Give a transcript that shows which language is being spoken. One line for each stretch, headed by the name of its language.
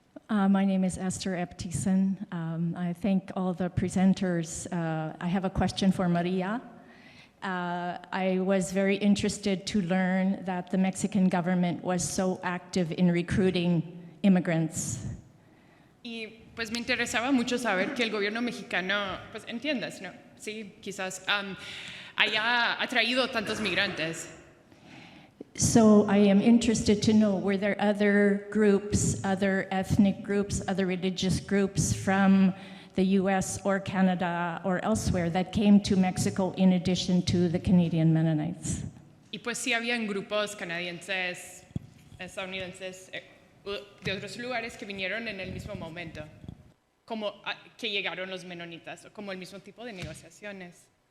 English: My name is Esther Eptison. I thank all the presenters. I have a question for Maria. I was very interested to learn that the Mexican government was so active in recruiting immigrants.
Spanish: Y pues me interesaba mucho saber que el gobierno mexicano, pues entiendes, ¿no? Sí, quizás haya atraído tantos migrantes.
English: So I am interested to know, were there other groups, other ethnic groups, other religious groups from the US or Canada or elsewhere that came to Mexico in addition to the Canadian Mennonites?
Spanish: Y pues sí habían grupos canadienses, estadounidenses, de otros lugares que vinieron en el mismo momento, como que llegaron los menonitas, o como el mismo tipo de negociaciones.